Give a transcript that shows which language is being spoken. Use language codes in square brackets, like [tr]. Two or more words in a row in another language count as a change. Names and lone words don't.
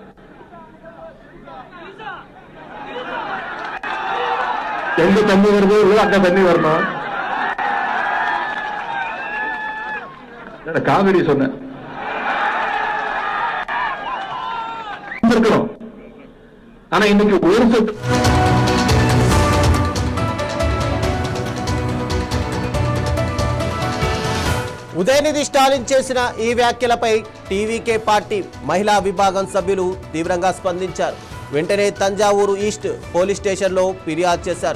[ta] எங்க தண்ணி வருது அங்க தண்ணி வரணும். காவிரி சொன்ன ஆனா இன்னைக்கு ஒரு சொட்டு [te] ఉదయనిధి స్టాలిన్ చేసిన ఈ వ్యాఖ్యలపై టీవీకే పార్టీ మహిళా విభాగం సభ్యులు తీవ్రంగా స్పందించారు. వెంటనే తంజావూరు ఈస్ట్ పోలీస్ స్టేషన్లో ఫిర్యాదు చేశారు.